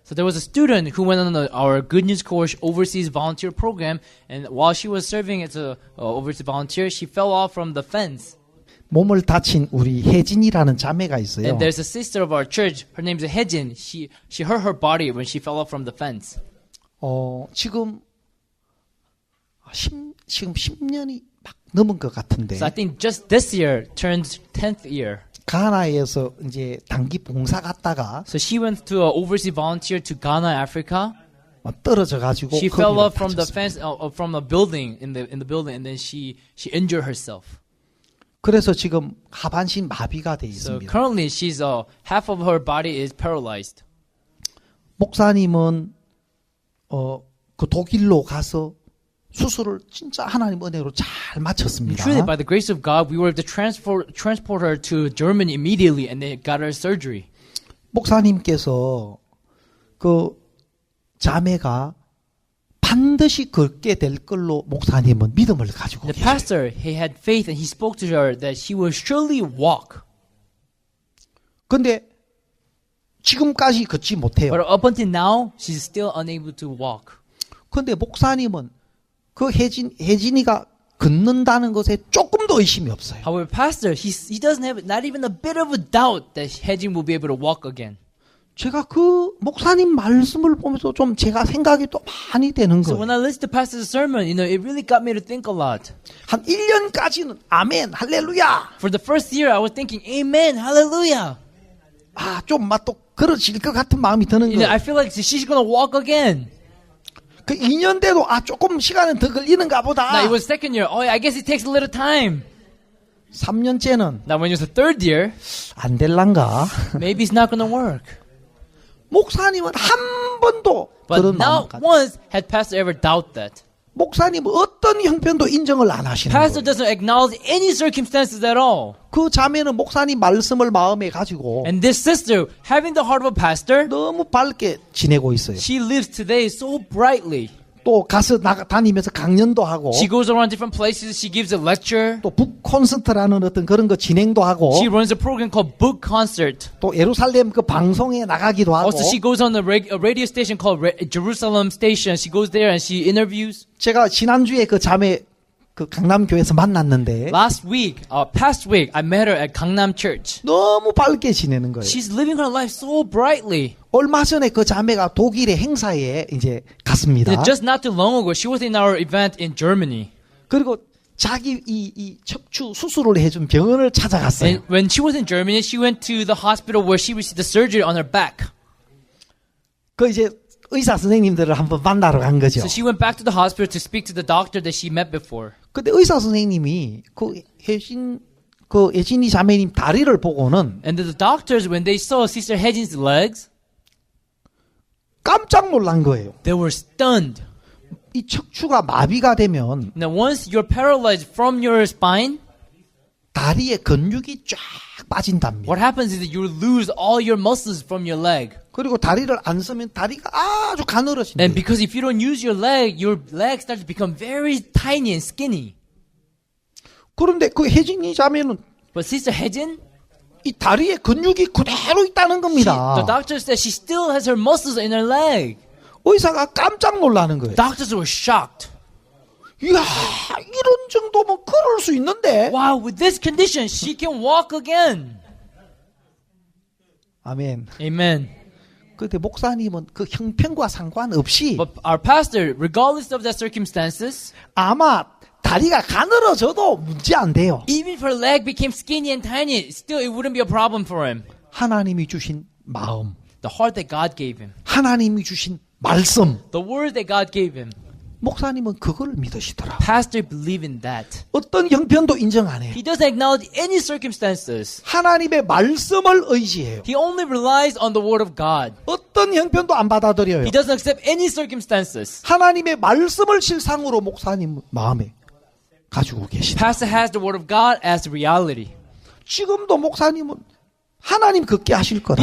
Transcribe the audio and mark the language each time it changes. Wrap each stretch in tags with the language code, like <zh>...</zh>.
<en>so there was a student who went on our Good News Course overseas volunteer program, and while she was serving as a overseas volunteer, she fell off from the fence.</en> <ko>몸을 다친 우리 혜진이라는 자매가 있어요.</ko> <en>And there's a sister of our church. Her name is Haejin. She hurt her body when she fell off from the fence.</en> <ko>지금 10년이 막 넘은 것 같은데.</ko> <en>So I think just this year turned 10th year.</en> <ko>가나에서 이제 단기 봉사 갔다가</ko> <en>So she went to an overseas volunteer to Ghana, Africa.</en> <ko>떨어져 가지고</ko> <en>She fell off from the fence, from a building in the building, and then she injured herself.</en> <ko>그래서 지금 하반신 마비가 돼</ko> <en>So</en> <ko>있습니다.</ko> <en>currently she's half of her body is paralyzed.</en> <ko>목사님은 그 독일로 가서 수술을 진짜 하나님 은혜로 잘 마쳤습니다.</ko> <en>Truly, by the grace of God, we were able to transport her to Germany immediately, and they got her surgery.</en> <ko>목사님께서 그 자매가 반드시 걷게 될 걸로 목사님은 믿음을 가지고</ko> <en>The</en> <ko>계세요.</ko> <en>pastor, he had faith, and he spoke to her that she will surely walk.</en> <ko>근데 지금까지 걷지 못해요.</ko> <en>But up until now, she's still unable to walk.</en> <ko>근데 목사님은 그 혜진이가 걷는다는 것에 조금 더 의심이 없어요.</ko> <en>However, pastor, he doesn't have not even a bit of a doubt that Haejin will be able to walk again.</en> <ko>제가 그 목사님 말씀을 보면서 좀 제가 생각이 또 많이 되는</ko> <en>So</en> <ko>거예요.</ko> <en>when I listened to pastor's sermon, it really got me to think a lot.</en> <ko>한 1년까지는 아멘, 할렐루야.</ko> <en>For the first year, I was thinking, Amen, Hallelujah.</en> <ko>아, 좀 막 또 걸어질 것 같은 마음이 드는 거예요.</ko> <en>I feel like she's gonna walk again.</en> <ko>그 2년 돼도 아, 조금 시간은 더 걸리는가 보다.</ko> <en>Now it was second year. Oh, I guess it takes a little time.</en> <ko>3년째는</ko> <en>Now when it was the third year,</en> <ko>안 될란가?</ko> <en>maybe it's not gonna work.</en> <ko>목사님은 한 번도</ko> <en>But</en> <ko>그런 마음</ko> <en>not once had pastor ever doubt that.</en> <ko>목사님은 어떤 형편도 인정을 안 하시는</ko> <en>Pastor</en> <ko>거예요.</ko> <en>doesn't acknowledge any circumstances at all.</en> <ko>그 자매는 목사님 말씀을 마음에 가지고</ko> <en>And this sister, having the heart of a pastor,</en> <ko>너무 밝게 지내고 있어요.</ko> <en>she lives today so brightly.</en> <ko>또 가서 다니면서 강연도 하고</ko> <en>She goes around different places. She gives a lecture.</en> <ko>또 북콘서트라는 어떤 그런 거 진행도 하고</ko> <en>She runs a program called Book Concert.</en> <ko>또 예루살렘 그 방송에 나가기도 하고</ko> <en>Also, she goes on a radio station called Jerusalem Station. She goes there and she interviews.</en> <ko>제가 지난주에 그 자매 그 강남교회에서 만났는데</ko> <en>Past week, I met her at Gangnam Church.</en> <ko>너무 밝게 지내는 거예요.</ko> <en>She's living her life so brightly.</en> <ko>얼마 전에 그 자매가 독일의 행사에 이제 갔습니다.</ko> <en>Just not too long ago, she was in our event in Germany.</en> <ko>그리고 자기 이 척추 수술을 해준 병원을 찾아갔어요.</ko> <en>And when she was in Germany, she went to the hospital where she received the surgery on her back.</en> <ko>그 이제 의사 선생님들을 한번 만나러 간 거죠.</ko> <en>So she went back to the hospital to speak to the doctor that she met before.</en> <ko>근데 의사 선생님이 그 예진이 자매님 다리를 보고는</ko> <en>And the doctors, when they saw Sister Haejin's legs,</en> <ko>깜짝 놀란 거예요.</ko> <en>they were stunned.</en> <ko>이 척추가 마비가 되면</ko> <en>Now, once you're paralyzed from your spine,</en> <ko>다리의 근육이 쫙 빠진답니다.</ko> <en>what happens is that you lose all your muscles from your leg.</en> <ko>그리고 다리를 안 쓰면 다리가 아주</ko> <en>And</en> <ko>가늘어진대요.</ko> <en>because if you don't use your leg starts to become very tiny and skinny.</en> <ko>그런데 그 혜진이 자매는</ko> <en>But Sister Haejin,</en> <ko>이 다리의 근육이 그대로 있다는 겁니다.</ko> <en>the doctor said she still has her muscles in her leg.</en> <ko>의사가 깜짝 놀라는 거예요.</ko> <en>Doctors were shocked.</en> <ko>이야, 이런 정도면 걸을 수 있는데.</ko> <en>Wow, with this condition, she can walk again.</en> <ko>아멘.</ko> <en>Amen.</en> <ko>그런데 목사님은 그 형편과 상관없이</ko> <en>But our pastor, regardless of the circumstances,</en> <ko>아마 다리가 가늘어져도 문제 안 돼요.</ko> <en>even if her leg became skinny and tiny, still it wouldn't be a problem for him.</en> <ko>하나님이 주신 마음,</ko> <en>The heart that God gave him,</en> <ko>하나님이 주신 말씀,</ko> <en>the word that God gave him.</en> <ko>목사님은 그걸 믿으시더라.</ko> <en>Pastor believed in that.</en> <ko>어떤 형편도 인정 안 해요.</ko> <en>He doesn't acknowledge any circumstances.</en> <ko>하나님의 말씀을 의지해요.</ko> <en>He only relies on the word of God.</en> <ko>어떤 형편도 안 받아들여요.</ko> <en>He doesn't accept any circumstances.</en> <ko>하나님의 말씀을 실상으로 목사님 마음에 가지고 계시다.</ko> <en>Pastor has the word of God as reality.</en> <ko>지금도 목사님은 하나님 걷게 하실 거다.</ko>